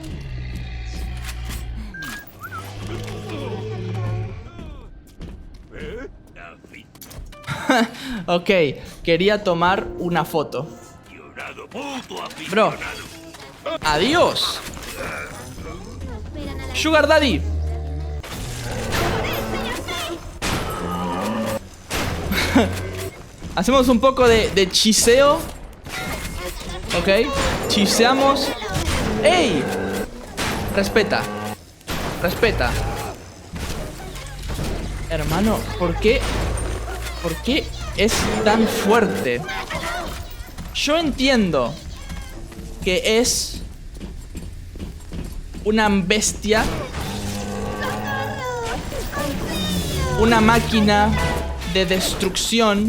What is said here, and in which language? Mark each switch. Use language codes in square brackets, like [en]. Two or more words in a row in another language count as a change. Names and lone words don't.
[es] Ok, quería tomar una foto. Bro, adiós. [en] Sugar Daddy. [es] Hacemos un poco de chiseo. Ok, chiseamos. ¡Ey! Respeta. Respeta. Hermano, ¿por qué? ¿Por qué es tan fuerte? Yo entiendo que es una bestia, una máquina de destrucción.